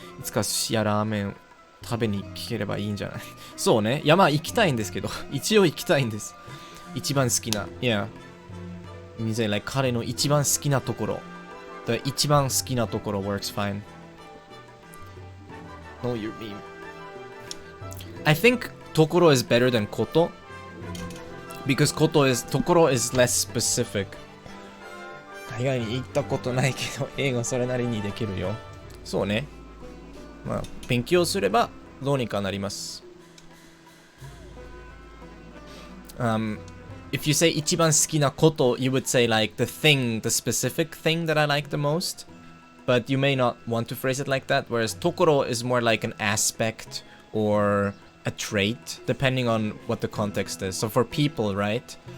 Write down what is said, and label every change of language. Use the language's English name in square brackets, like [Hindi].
[Japanese] いつか寿司やラーメン食べに行ければいいんじゃないそうね。いやまあ行きたいんですけど一応行きたいんです。一番好きな [English] Yeah. You say like [Japanese] 彼の一番好きなところ [English] The 一番好きなところ works fine. No, you mean. I think ところ is better than こと because ところ is less specific. [Japanese] 海外に行ったことないけど英語それなりにできるよ。そうね。まあ勉強すればどうにかなります。 [English] If you say [Japanese] 一番好きなこと [English] you would say like the specific thing that I like the most. But you may not want to phrase it like that. Whereas ところ is more like an aspect or a trait, depending on what the context is. So for people, right?